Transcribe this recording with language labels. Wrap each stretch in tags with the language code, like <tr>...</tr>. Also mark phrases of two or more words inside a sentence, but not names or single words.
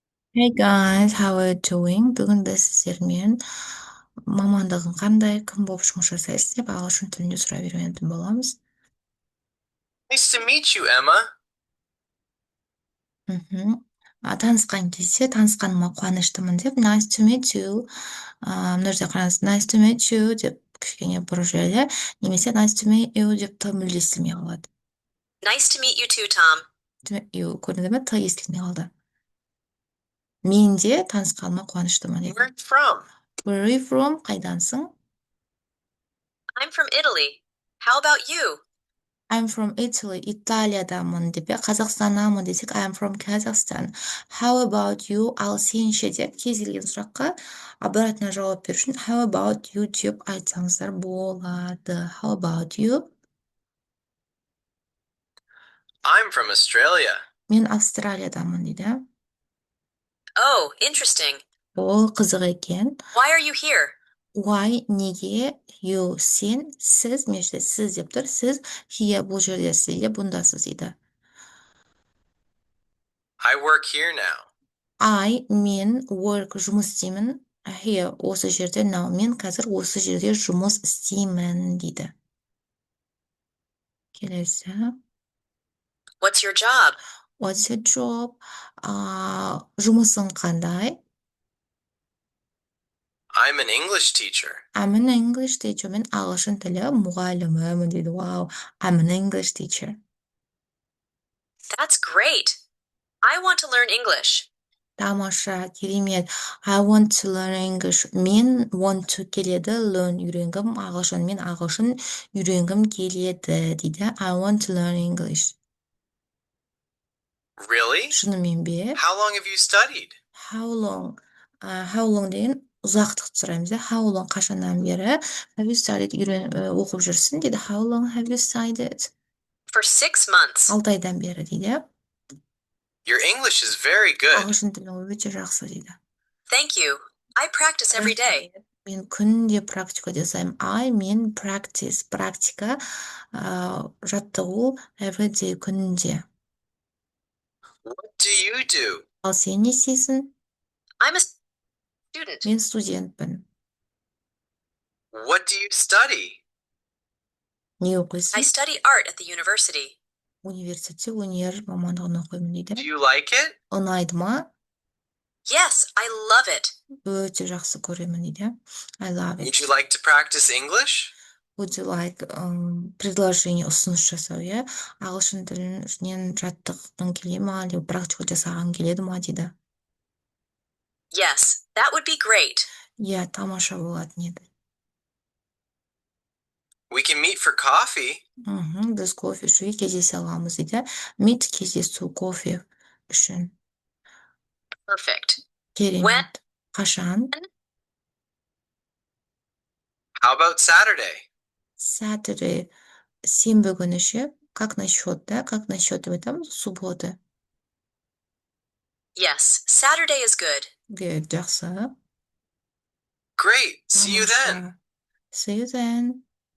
<en>Hey guys, how are you doing?</en> <kk>Бүгін біз сіздермен мамандығың қандай, кім болып жұмыс жасайсыз деп ағылшын тілінде сұрай үйренетін боламыз.</kk> <en>Nice to meet you, Emma.</en> <kk>Мгм. Танысқан кезде танысқаныма қуаныштымын деп</kk> <en>nice to meet you.</en> <kk>Мына жерде қараңыз,</kk> <en>nice to meet you</en> <kk>деп кішкене бұрып жібереді, немесе</kk> <en>nice to meet you</en> <kk>деп т мүлде естілмей қалады.</kk> <en>Nice to meet you too, Tom. To meet you</en> <kk>көрінді ме? Т естілмей қалды. Мен де танысқаныма қуаныштымын</kk> <en>Where are</en> <kk>екен.</kk> <en>you from? Where are you from? Қайдансың? I'm from Italy. How about you? I'm from Italy.</en> <kk>Италиядамын деп, Қазақстаннанмын десек,</kk> <en>I'm from Kazakhstan. How about you?</en> <kk>Ал сенше деп кез келген сұраққа обратно жауап беру үшін</kk> <en>how about you</en> <kk>деп айтсаңыздар болады.</kk> <en>How about you? I'm from Australia.</en> <kk>Мен Австралиядамын дейді.</kk> <en>Oh, interesting.</en> <kk>Ол қызық екен.</kk> <en>Why are you here? Why,</en> <kk>неге,</kk> <en>you,</en> <kk>сен, сіз, мен жерде сіз деп тұр. Сіз here, бұл жерде сіз де бұндасыз дейді.</kk> <en>I work here now.</en> <kk>Мен work жұмыс істеймін. Here осы жерде now мен қазір осы жерде жұмыс істеймін дейді. Келесі.</kk> <en>What's your job? What's your job?</en> <kk>Жұмысың қандай?</kk> <en>I'm an English teacher. I'm an English teacher.</en> <kk>Мен ағылшын тілі мұғалімімін дейді.</kk> <en>Wow, I'm an English teacher. That's great. I want to learn English.</en> <kk>Тамаша, керемет.</kk> <en>I want to learn English.</en> <kk>Мен</kk> <en>want to</en> <kk>келеді, learn үйренгім, ағылшын. Мен ағылшын үйренгім келеді дейді.</kk> <en>I want to learn English. Really?</en> <kk>Шынымен бе?</kk> <en>How long have you studied? How long? How long</en> <kk>деген ұзақтықты сұраймыз.</kk> <en>How long</en> <kk>қашаннан бері</kk> <en>have you studied</en> <kk>оқып жүрсің дейді.</kk> <en>How long have you studied? For 6 months.</en> <kk>6 айдан бері дейді.</kk> <en>Your English is very good.</en> <kk>Ағылшын тілі өте жақсы дейді.</kk> <en>Thank you. I practice every day.</en> <kk>Мен күнде практика жасаймын. Мен practice, практика, жаттығу</kk> <en>every day</en> <kk>күнде.</kk> <en>What do you do?</en> <kk>Ал сен не істейсің?</kk> <en>I'm a student.</en> <kk>Мен студентпін.</kk> <en>What do you study?</en> <kk>Не</kk> <en>I</en> <kk>оқисың?</kk> <en>study art at the university.</en> <kk>Университетте өнер мамандығын оқимын</kk> <en>Do</en> <kk>дейді.</kk> <en>you like it?</en> <kk>Ұнайды ма?</kk> <en>Yes, I love it.</en> <kk>Өте жақсы көремін дейді.</kk> <en>I love Would you it. like to practice English? Would you like</en> <kk>предложение, ұсыныс жасау, иә? Ағылшын тілінен жаттыққың келе ма, әлде практика жасаған келеді ма дейді.</kk> <en>Yes, that would be great.</en> <kk>Иә, тамаша болатын еді.</kk> <en>We can meet for coffee.</en> <kk>Біз кофе ішуге кездесе аламыз дейді. Meet кездесу кофе үшін.</kk> <en>Perfect.</en> <kk>Керемет. Қашан?</kk> <en>How about Saturday? Saturday.</en> <kk>Сенбі күні ше?</kk> <ru>Как насчет, да? Как насчет</ru> <kk>деп айтамыз,</kk> <ru>суббота.</ru> <en>Yes, Saturday is good.</en> <kk>Good, жақсы.</kk> <en>Great. See you then.</en> <kk>Тамаша.</kk> <en>See you then.</en>